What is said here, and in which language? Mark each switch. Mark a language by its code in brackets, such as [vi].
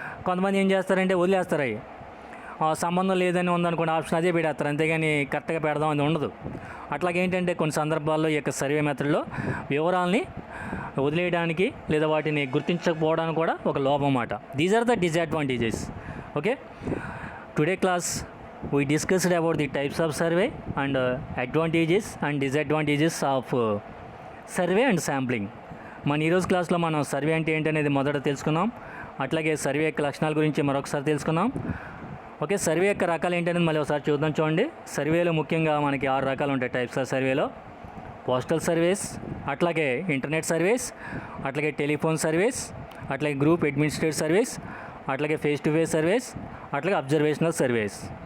[te] కొంతమంది ఏం చేస్తారంటే వదిలేస్తారు, అవి సంబంధం లేదని ఉందనుకోండి ఆప్షన్ అదే పెడతారు, అంతేగాని కరెక్ట్గా పెడదాం అని ఉండదు. అట్లాగేంటంటే కొన్ని సందర్భాల్లో ఈ యొక్క సర్వే మెథడ్లో వివరాలని వదిలేయడానికి లేదా వాటిని గుర్తించకపోవడానికి కూడా ఒక లోపం అన్నమాట. [en] These are the disadvantages. Okay, today class we discussed about the types of survey and advantages and disadvantages of survey and sampling. [te] మన ఈరోజు క్లాస్లో మనం సర్వే అంటే ఏంటి అనేది మొదట తెలుసుకున్నాం. అట్లాగే సర్వే యొక్క లక్షణాల గురించి మరొకసారి తెలుసుకున్నాం. ఓకే, సర్వే యొక్క రకాలు ఏంటనేది మళ్ళీ ఒకసారి చూద్దాం. చూడండి, సర్వేలో ముఖ్యంగా మనకి 6 రకాలు ఉంటాయి టైప్స్ ఆఫ్ సర్వేలో. పోస్టల్ సర్వేస్, అట్లాగే ఇంటర్నెట్ సర్వేస్, అట్లాగే టెలిఫోన్ సర్వేస్, అట్లాగే గ్రూప్ అడ్మినిస్ట్రేటివ్ సర్వేస్, అట్లాగే ఫేస్ టు ఫేస్ సర్వేస్, అట్లాగే అబ్జర్వేషనల్ సర్వేస్.